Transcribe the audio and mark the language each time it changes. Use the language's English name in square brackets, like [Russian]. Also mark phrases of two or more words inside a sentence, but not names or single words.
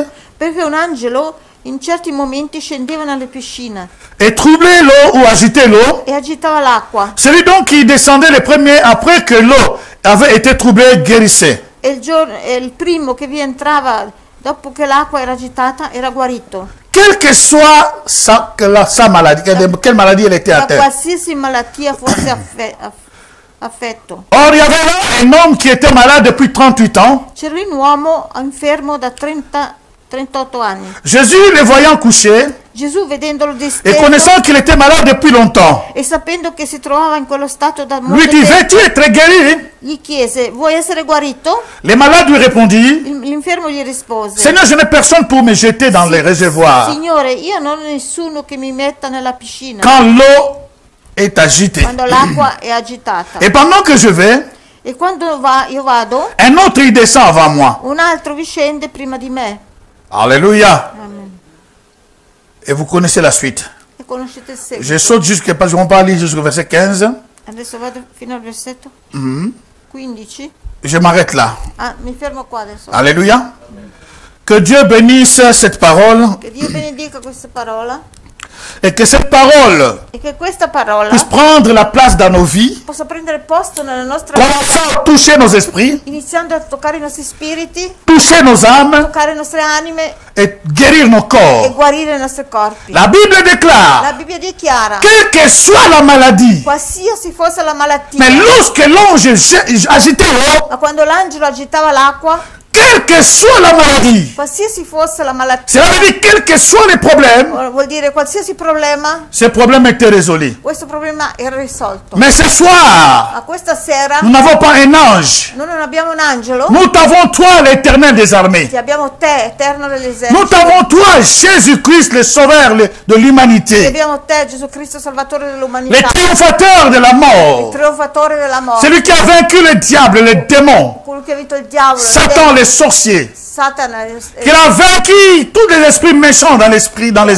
[Italian] Perché un angelo in certi momenti scendeva nelle piscine [French] et troublait l'eau ou agitait l'eau. [Italian] e agitava l'acqua. [French] Celui donc qui descendait le premier après que l'eau avait été troublée guérissait. [Italian] E il primo che vi entrava dopo che l'acqua era agitata era guarito. [French] Quelle que soit sa maladie, quelle maladie elle était [Italian] Da [French] atteinte. [Italian] qualsiasi malattia fosse affetto. [French] Or, il y avait là un homme qui était malade depuis 38 ans. [Italian] C'era un uomo infermo da 38 anni. [French] Jésus, le voyant couché [Italian] Gesù, vedendolo [French] et [Italian] disteso [French] connaissant qu'il était malade depuis longtemps, [Italian] e sapendo che si trovava in quello stato da molto [French] lui dit, [Italian] tempo, [French] veux-tu être guéri? [Italian] gli chiese: vuoi essere guarito? [French] Les malades lui répondirent, [Italian] L'infermo gli rispose: [French] Seigneur, je n'ai personne pour me jeter dans les réservoirs [Italian] Signore, io non ho nessuno che mi metta nella piscina [French] quand l'eau est agitée. [Italian] quando l'acqua è agitata. [French] Et pendant que je vais, [Italian] E quando io vado, [French] un autre il descend avant moi. [Italian] un altro vi scende prima di me. [French] Alléluia. Amen. Et vous connaissez la suite. [Italian] E conoscete il seguito. [French] Je saute jusqu'à, parce qu'on va lire jusqu'au verset 15. [Italian] Adesso vado fino al versetto 15. [French] Je m'arrête là. [Italian] Ah, mi fermo qua adesso. [French] Alléluia. Que Dieu bénisse cette parole [Italian] Che Dio benedica questa parola [French] et que cette parole [Italian] e che questa parola [French] puisse prendre la place dans nos vies, [Italian] possa prendere posto nella nostra vita, [French] commençant à toucher nos esprits, [Italian] iniziando a toccare i nostri spiriti, [French] toucher nos âmes [Italian] toccare le nostre anime [French] et guérir nos [Italian] e [French] corps. [Italian] guarire i nostri corpi. [French] La Bible déclare, [Italian] La Bibbia dichiara: [French] quelle que soit la maladie, [Italian] qualsiasi fosse la malattia, [French] mais lorsque l'ange agitait l'eau, [Italian] ma quando l'angelo agitava l'acqua, [French] quelle que soit la maladie, [Italian] qualsiasi fosse la malattia, [French] cela veut dire quels que soient les problèmes, [Italian] vuol dire qualsiasi problema, [French] ces problèmes étaient résolus. [Italian] questo problema era risolto. [French] Mais ce soir, [Italian] Ma questa sera [French] nous n'avons pas un ange. [Italian] noi non abbiamo un angelo, [French] Nous t'avons toi, l'éternel des armées. [Italian] ti abbiamo te, eterno [French] Nous [Italian] dell'esercito, [French] t'avons toi, Jésus-Christ, le sauveur de [Italian] ti [French] l'humanité, [Italian] abbiamo te, Gesù Cristo, salvatore [French] le [Italian] dell'umanità, [French] triomphateur de la mort, [Italian] trionfatore della morte, [French] celui qui a vaincu le diable, les démons, [Italian] quello che ha vinto il diavolo, [French] Satan, les sorciers, [Italian] Satana, [French] qui a vaincu tous les esprits méchants dans les airs.